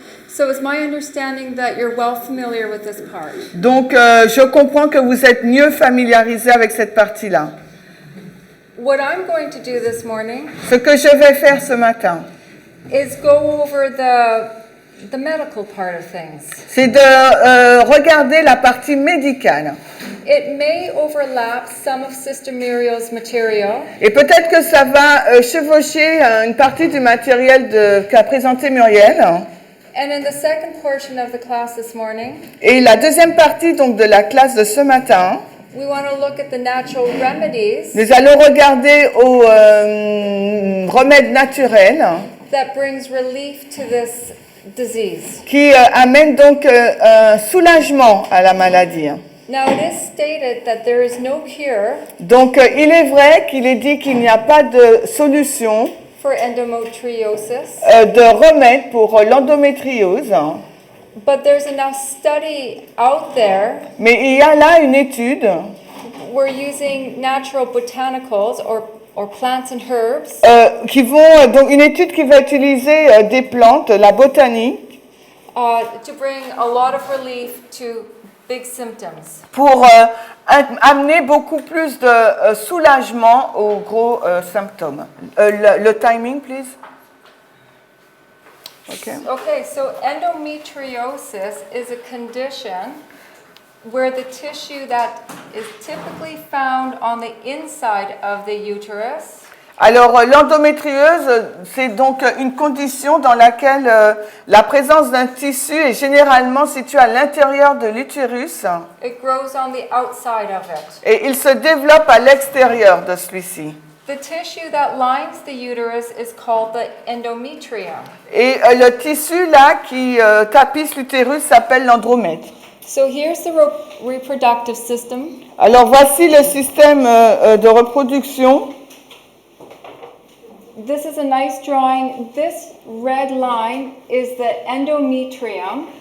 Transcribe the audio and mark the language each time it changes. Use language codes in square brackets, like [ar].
[en] So it's my understanding that you're well familiar with this part. [fr] Donc je comprends que vous êtes mieux familiarisé avec cette partie-là. [en] What I'm going to do this morning [fr] Ce que je vais faire ce matin, [en] is go over the medical part of things. [fr] c'est de regarder la partie médicale. [en] It may overlap some of Sister Muriel's material, [fr] Et peut-être que ça va chevaucher une partie du matériel qu'a présenté Muriel. [en] and in the second portion of the class this morning, [fr] Et la deuxième partie donc de la classe de ce matin, [en] we want to look at the natural remedies [fr] nous allons regarder aux remèdes naturels [en] that brings relief to this disease. [fr] qui amènent donc un soulagement à la maladie. [en] Now it is stated that there is no cure [fr] Donc il est vrai qu'il est dit qu'il n'y a pas de solution, [en] for endometriosis, [fr] de remède pour l'endométriose, [en] but there's enough study out there. [fr] mais il y a là une étude [en] We're using natural botanicals or plants and herbs [fr] donc une étude qui va utiliser des plantes, la botanique, [en] to bring a lot of relief to big symptoms. [fr] pour amener beaucoup plus de soulagement aux gros symptômes. Le timing, please. [en] Okay. Okay, so endometriosis is a condition where the tissue that is typically found on the inside of the uterus [fr] Alors, l'endométriose, c'est donc une condition dans laquelle la présence d'un tissu est généralement situé à l'intérieur de l'utérus [en] it grows on the outside of it. [fr] et il se développe à l'extérieur de celui-ci. [en] The tissue that lines the uterus is called the endometrium. [fr] Et le tissu là qui tapisse l'utérus s'appelle l'andromètre. [en] So here's the reproductive system. [fr] Alors, voici le système de reproduction. [en] This is a nice drawing. This red line is the endometrium.